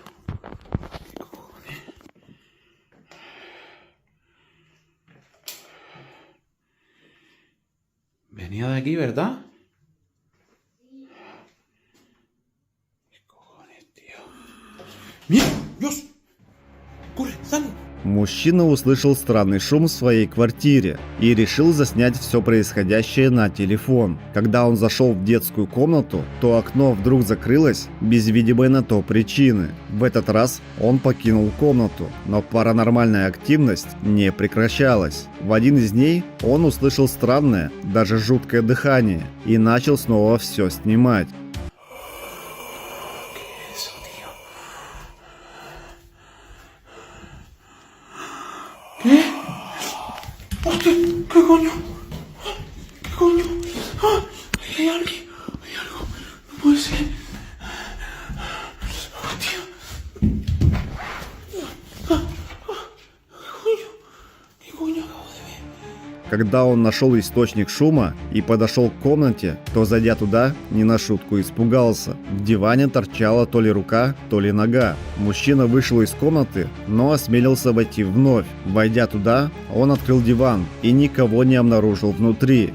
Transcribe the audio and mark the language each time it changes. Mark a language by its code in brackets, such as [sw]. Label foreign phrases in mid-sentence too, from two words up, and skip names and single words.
[es] ¿Qué cojones? Venía de aquí, ¿verdad? ¿Qué cojones, tío? ¡Mira! ¡Dios! ¡Corre! ¡Sale! [ru] Мужчина услышал странный шум в своей квартире и решил заснять все происходящее на телефон. Когда он зашел в детскую комнату, то окно вдруг закрылось без видимой на то причины. В этот раз он покинул комнату, но паранормальная активность не прекращалась. В один из дней он услышал странное, даже жуткое дыхание и начал снова все снимать. [es] ¿Qué? ¡Hostia! ¿Qué coño? ¿Qué coño? ¡Ah! Hay alguien. Hay algo. No puede ser. ¡Hostia! ¿Qué coño acabo de ver? [ru] Когда он нашел источник шума и подошел к комнате, то, зайдя туда, не на шутку испугался. В диване торчала то ли рука, то ли нога. Мужчина вышел из комнаты, но осмелился войти вновь. Войдя туда, он открыл диван и никого не обнаружил внутри.